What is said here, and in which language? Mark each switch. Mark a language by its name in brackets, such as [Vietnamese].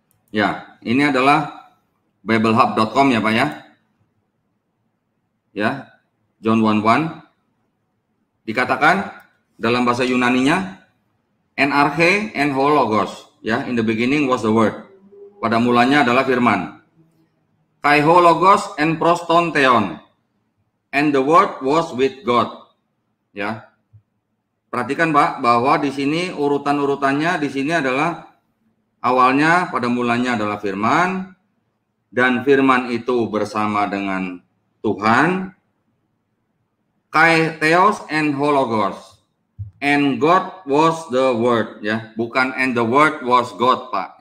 [Indonesian] Ya, ini adalah biblehub.com ya Pak ya. Ya, John 1:1 dikatakan dalam bahasa Yunaninya [Greek] Enarche en ho logos, [Indonesian] ya, [English] in the beginning was the word. [Indonesian] Pada mulanya adalah firman. [Greek] Kai ho logos en proston theon, [English] and the word was with God. [Indonesian] Ya. Perhatikan Pak bahwa di sini urutan-urutannya di sini adalah awalnya pada mulanya adalah firman, dan firman itu bersama dengan Tuhan. [Greek] Kai theos en ho logos. [English] And God was the word, ya, [Indonesian] bukan [English] and the word was God, Pak.